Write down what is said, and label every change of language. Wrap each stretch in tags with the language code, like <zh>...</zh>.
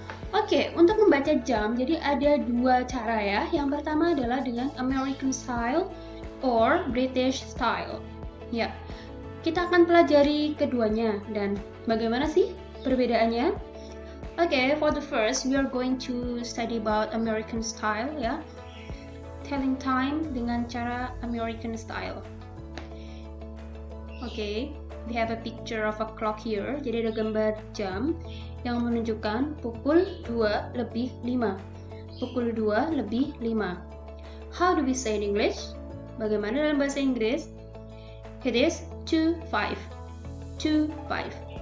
<id>Oke, untuk membaca jam, jadi ada dua cara ya. Yang pertama adalah dengan American style</id> <en>or British style.</en> <id>Ya, kita akan pelajari keduanya dan bagaimana sih perbedaannya?</id> <en>Oke, for the first, we are going to study about American style ya. Telling time</en> <id>dengan cara</id> <en>American style. Oke, we have a picture of a clock here.</en> <id>Jadi ada gambar jam yang menunjukkan pukul 2:05. Pukul 2:05.</id> <en>How do we say in English?</en> <id>Bagaimana dalam bahasa Inggris?</id> <en>It is 2:05. 2:05.</en>